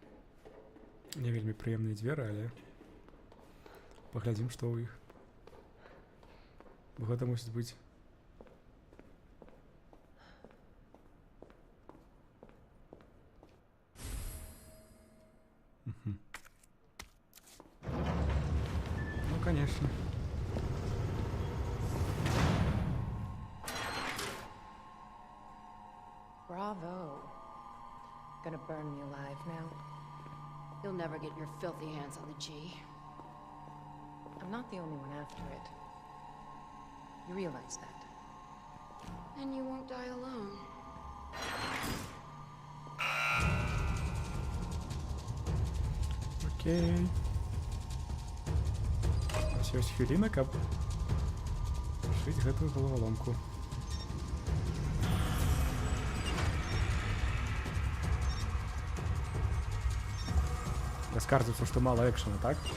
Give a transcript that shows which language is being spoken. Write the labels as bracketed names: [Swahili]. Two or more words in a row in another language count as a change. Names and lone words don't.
[Belarusian] Не вельмі прыемныя дзверы, але паглядзім, што ў іх. Бо гэта мусіць быць. Мгм. [Russian] Ну, конечно. [English] Bravo. Gonna burn me alive now. You'll never get your filthy hands on the G. I'm not the only one after it. You realize that? And you won't die alone. [Belarusian] Окей. Ось ёсць хвіліна, каб шыць гэтую галаваломку. Скардзіцца, што мала экшана, так?